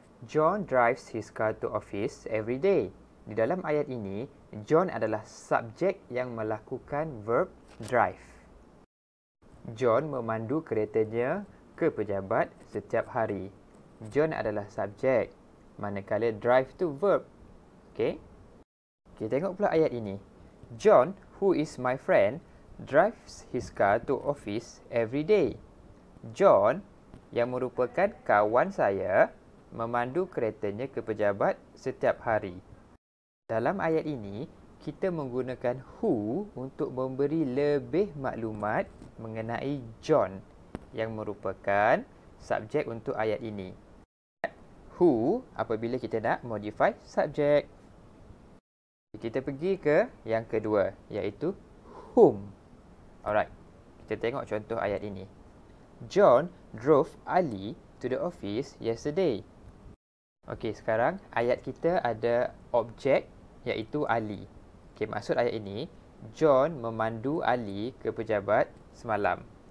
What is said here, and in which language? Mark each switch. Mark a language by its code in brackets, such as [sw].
[en] John drives his car to office every day. [ms] Di dalam ayat ini, John adalah subjek yang melakukan verb drive. John memandu keretanya ke pejabat setiap hari. John adalah subjek, manakala drive tu verb. Okey. Kita tengok pula ayat ini. [en] John, who is my friend, drives his car to office every day. [ms] John, yang merupakan kawan saya, memandu keretanya ke pejabat setiap hari. Dalam ayat ini, kita menggunakan who untuk memberi lebih maklumat mengenai John, yang merupakan subjek untuk ayat ini. Who apabila kita nak modify subjek. Kita pergi ke yang kedua, iaitu whom. Alright, kita tengok contoh ayat ini. [en] John drove Ali to the office yesterday. [ms] Okey, sekarang ayat kita ada objek iaitu Ali. Okey, maksud ayat ini, John memandu Ali ke pejabat semalam.